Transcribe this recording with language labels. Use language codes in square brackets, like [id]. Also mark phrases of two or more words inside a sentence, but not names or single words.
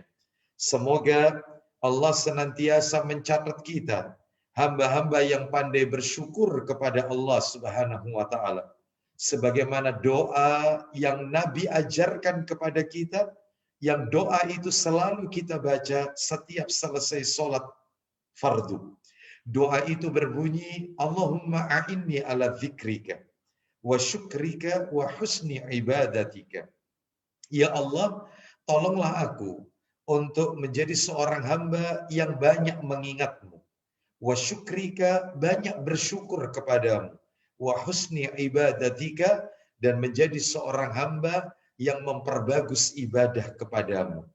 [id] Semoga Allah senantiasa mencatat kita hamba-hamba yang pandai bersyukur kepada Allah [ar] سبحانه وتعالى. [id] sebagaimana doa yang Nabi ajarkan kepada kita, yang doa itu selalu kita baca setiap selesai sholat fardu. Doa itu berbunyi, [ar] اللهم أعني على ذكرك وشكرك وحسن عبادتك. [id] Ya Allah, tolonglah aku untuk menjadi seorang hamba yang banyak mengingat-Mu. [ar] وشكرك, [id] banyak bersyukur kepadamu. [ar] وحسن عبادتك, [id] dan menjadi seorang hamba yang memperbagus ibadah kepadamu.